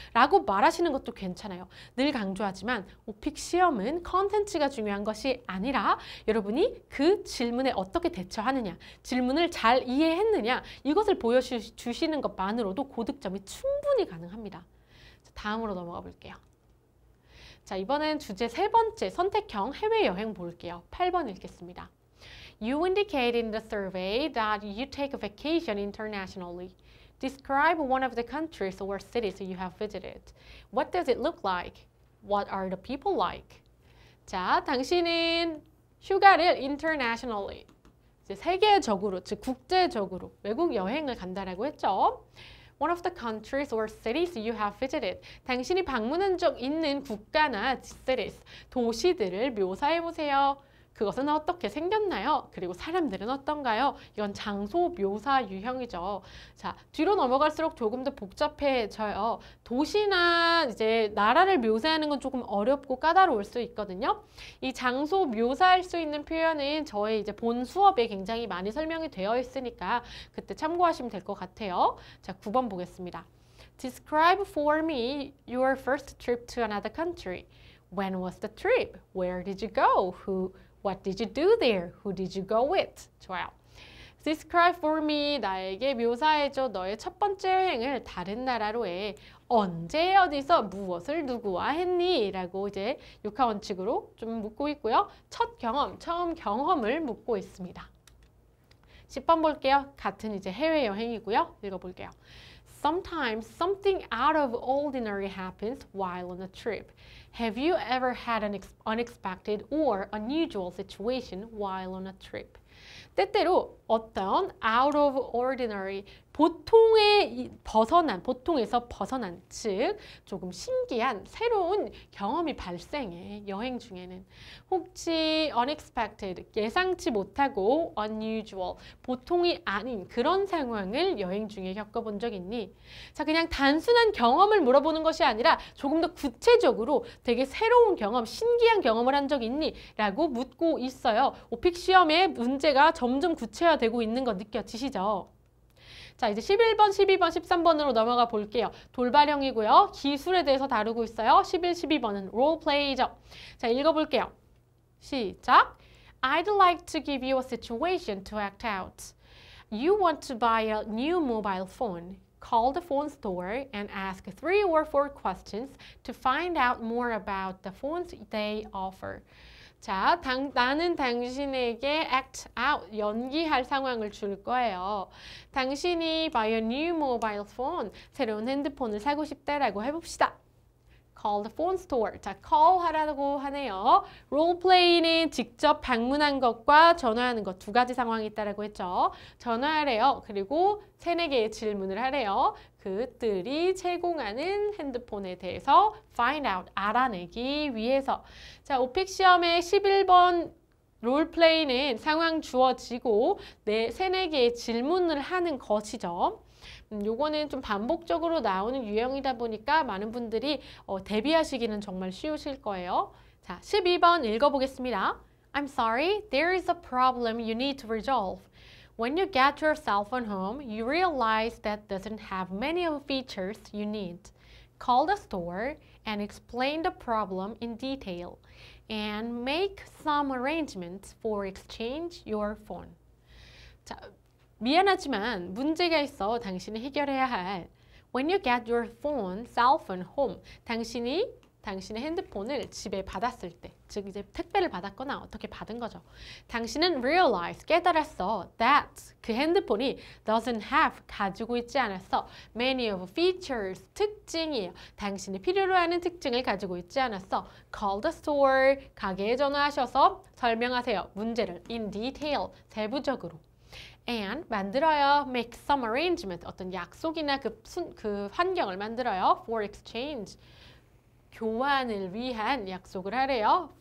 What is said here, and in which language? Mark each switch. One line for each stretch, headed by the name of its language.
Korean: 라고 말하시는 것도 괜찮아요. 늘 강조하지만 오픽 시험은 컨텐츠가 중요한 것이 아니라 여러분이 그 질문에 어떻게 대처하느냐, 질문을 잘 이해했느냐 이것을 보여주시는 것만으로도 고득점이 충분히 가능합니다. 자, 다음으로 넘어가 볼게요. 자, 이번엔 주제 세 번째 선택형 해외여행 볼게요. 8번 읽겠습니다.
English: You indicate in the survey that you take a vacation internationally. Describe one of the countries or cities you have visited. What does it look like? What are the people like?
Korean: 자, 당신은 휴가를 internationally, 이제 세계적으로, 즉 국제적으로 외국 여행을 간다라고 했죠.
English: One of the countries or cities you have visited.
Korean: 당신이 방문한 적 있는 국가나 cities, 도시들을 묘사해 보세요. 그것은 어떻게 생겼나요? 그리고 사람들은 어떤가요? 이건 장소 묘사 유형이죠. 자, 뒤로 넘어갈수록 조금 더 복잡해져요. 도시나 이제 나라를 묘사하는 건 조금 어렵고 까다로울 수 있거든요. 이 장소 묘사할 수 있는 표현은 저의 이제 본 수업에 굉장히 많이 설명이 되어 있으니까 그때 참고하시면 될 것 같아요. 자, 9번 보겠습니다.
English: Describe for me your first trip to another country. When was the trip? Where did you go? What did you do there? Who did you go with?
Korean: 좋아요.
English: Describe for me.
Korean: 나에게 묘사해줘. 너의 첫 번째 여행을 다른 나라로 해. 언제 어디서 무엇을 누구와 했니? 라고 이제 육하 원칙으로 좀 묻고 있고요. 첫 경험, 처음 경험을 묻고 있습니다. 10번 볼게요. 같은 이제 해외여행이고요. 읽어볼게요.
English: Sometimes something out of ordinary happens while on a trip. Have you ever had an unexpected or unusual situation while on a trip?
Korean: 때때로 어떤
English: out of ordinary,
Korean: 보통에서 벗어난, 즉 조금 신기한 새로운 경험이 발생해, 여행 중에는. 혹시 unexpected, 예상치 못하고 unusual, 보통이 아닌 그런 상황을 여행 중에 겪어본 적 있니? 자, 그냥 단순한 경험을 물어보는 것이 아니라 조금 더 구체적으로 되게 새로운 경험, 신기한 경험을 한 적 있니? 라고 묻고 있어요. 오픽 시험의 문제가 점점 구체화되고 있는 거 느껴지시죠? 자, 이제 11번, 12번, 13번으로 넘어가 볼게요. 돌발형이고요. 기술에 대해서 다루고 있어요. 11, 12번은 롤플레이죠. 자, 읽어볼게요. 시작!
English: I'd like to give you a situation to act out. You want to buy a new mobile phone. Call the phone store and ask 3 or 4 questions to find out more about the phones they offer.
Korean: 자, 나는 당신에게 act out, 연기할 상황을 줄 거예요. 당신이
English: buy a new mobile phone,
Korean: 새로운 핸드폰을 사고 싶다라고 해봅시다.
English: Call the phone store.
Korean: 자, call 하라고 하네요. 롤플레이는 직접 방문한 것과 전화하는 것 두 가지 상황이 있다라고 했죠. 전화하래요. 그리고 3-4개의 질문을 하래요. 그들이 제공하는 핸드폰에 대해서 find out, 알아내기 위해서. 자, 오픽 시험의 11번 롤플레이는 상황 주어지고 3-4개의 질문을 하는 것이죠. 요거는 좀 반복적으로 나오는 유형이다 보니까 많은 분들이 대비하시기는 정말 쉬우실 거예요. 자, 12번 읽어보겠습니다.
English: I'm sorry, there is a problem you need to resolve. When you get your cell phone home, you realize that doesn't have many of the features you need. Call the store and explain the problem in detail and make some arrangements for exchange your phone.
Korean: 자, 미안하지만 문제가 있어 당신이 해결해야 할.
English: When you get your phone, cell phone home,
Korean: 당신의 핸드폰을 집에 받았을 때, 즉 이제 택배를 받았거나 어떻게 받은 거죠. 당신은 realize, 깨달았어 that 그 핸드폰이
English: doesn't have,
Korean: 가지고 있지 않았어.
English: many of features,
Korean: 특징이에요. 당신이 필요로 하는 특징을 가지고 있지 않았어.
English: call the store,
Korean: 가게에 전화하셔서 설명하세요. 문제를 in detail, 세부적으로. and 만들어요.
English: make some arrangement,
Korean: 어떤 약속이나 그 환경을 만들어요.
English: for exchange,
Korean: 교환을 위한 약속을 하래요.